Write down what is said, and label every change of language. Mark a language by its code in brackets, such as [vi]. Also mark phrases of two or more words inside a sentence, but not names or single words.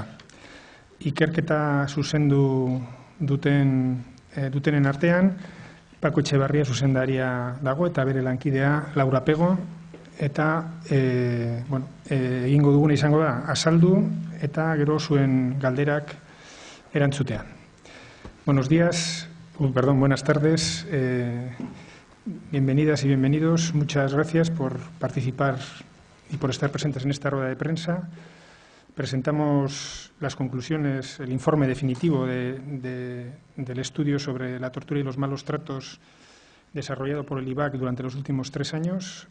[eu] Ikerketa zuzendu dutenen artean, Paco Etxeberria zuzendaria dago eta bere lankidea Laura Pego, eta egingo duguna izango da azaldu eta gero zuen galderak erantzutea. [es] Buenas tardes, bienvenidas y bienvenidos. Muchas gracias por participar y por estar presentes en esta rueda de prensa. Presentamos las conclusiones, el informe definitivo del estudio sobre la tortura y los malos tratos desarrollado por el IBAC durante los últimos 3 años.